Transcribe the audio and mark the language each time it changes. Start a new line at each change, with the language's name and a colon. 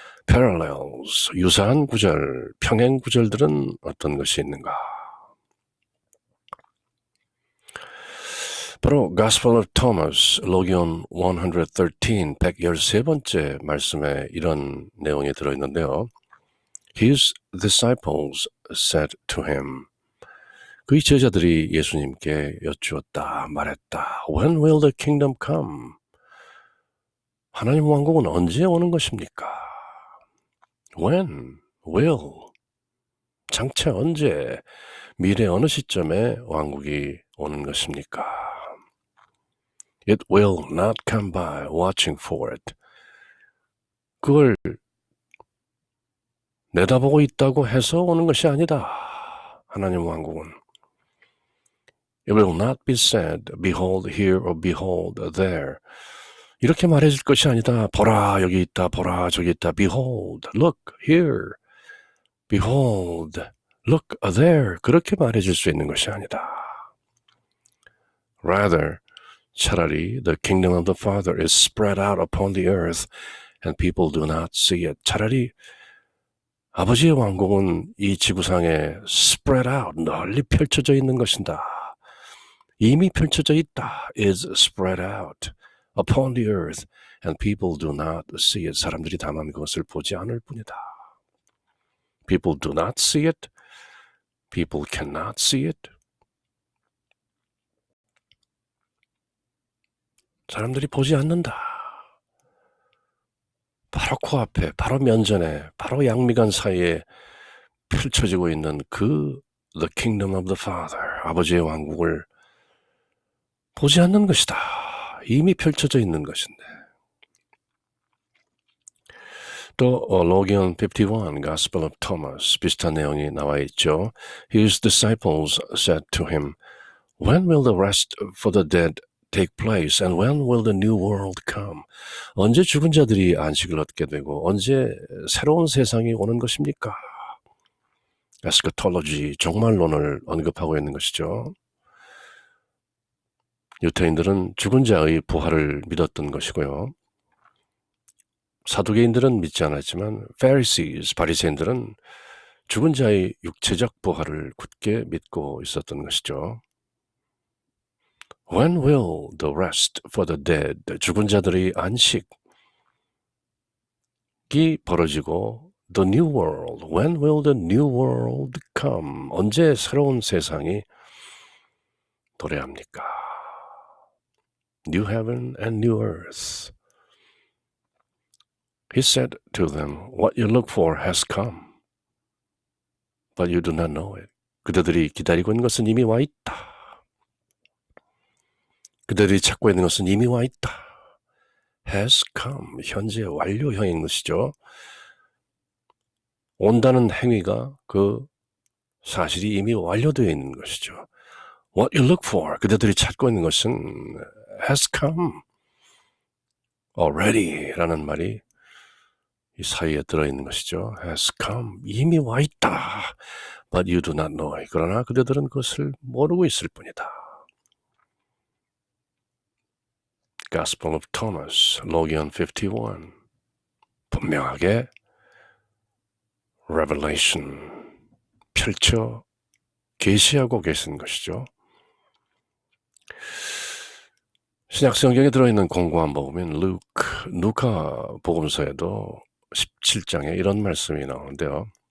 Korean: Parallels, 유사한 구절, 평행 구절들은 어떤 것이 있는가? 바로 Gospel of Thomas, Logion 113, 113번째 말씀에 이런 내용이 들어있는데요.
English: His disciples said to him,
Korean: 그의 제자들이 예수님께 여쭈었다, 말했다.
English: When will the kingdom come?
Korean: 하나님 왕국은 언제 오는 것입니까? When, will, 장차 언제, 미래 어느 시점에 왕국이 오는 것입니까?
English: It will not come by watching for it.
Korean: 그걸 내다보고 있다고 해서 오는 것이 아니다. 하나님 왕국은.
English: It will not be said, behold here or behold there.
Korean: 이렇게 말해줄 것이 아니다. 보라 여기 있다. 보라 저기 있다.
English: Behold, look here. Behold, look there.
Korean: 그렇게 말해줄 수 있는 것이 아니다.
English: Rather, 차라리 the kingdom of the Father is spread out upon the earth and people do not see it.
Korean: 차라리 아버지의 왕국은 이 지구상에
English: spread out,
Korean: 널리 펼쳐져 있는 것이다. 이미 펼쳐져 있다.
English: is spread out upon the earth and people do not see it.
Korean: 사람들이 다만 그것을 보지 않을 뿐이다.
English: People do not see it. People cannot see it.
Korean: 사람들이 보지 않는다. 바로 코앞에, 바로 면전에, 바로 양미간 사이에 펼쳐지고 있는 그
English: The Kingdom of the Father,
Korean: 아버지의 왕국을 보지 않는 것이다. 이미 펼쳐져 있는 것인데. 또 로기온 51, Gospel of Thomas, 비슷한 내용이 나와 있죠.
English: His disciples said to him, When will the rest for the dead take place and when will the new world come?
Korean: 언제 죽은 자들이 안식을 얻게 되고 언제 새로운 세상이 오는 것입니까? 에스카톨로지, 종말론을 언급하고 있는 것이죠. 유태인들은 죽은 자의 부활을 믿었던 것이고요. 사두개인들은 믿지 않았지만 Pharisees, 바리새인들은 죽은 자의 육체적 부활을 굳게 믿고 있었던 것이죠.
English: When will the rest for the dead,
Korean: 죽은 자들의 안식이 벌어지고
English: the new world, when will the new world come?
Korean: 언제 새로운 세상이 도래합니까?
English: New heaven and new earth. He said to them, What you look for has come, but you do not know it.
Korean: 그들이 기다리고 있는 것은 이미 와 있다. 그들이 찾고 있는 것은 이미 와 있다.
English: Has come,
Korean: 현재 완료형인 것이죠. 온다는 행위가 그 사실이 이미 완료되어 있는 것이죠.
English: What you look for,
Korean: 그들이 찾고 있는 것은
English: has come already
Korean: 라는 말이 이 사이에 들어있는 것이죠.
English: has come,
Korean: 이미 와 있다.
English: But you do not know it.
Korean: 그러나 그들은 그것을 모르고 있을 뿐이다. Gospel of Thomas, 로기온 51. 분명하게 Revelation, 펼쳐 계시하고 계신 것이죠. 신약 성경에 들어있는 공고한 복음인 누가 복음서에도 17장에 이런 말씀이 나오는데요.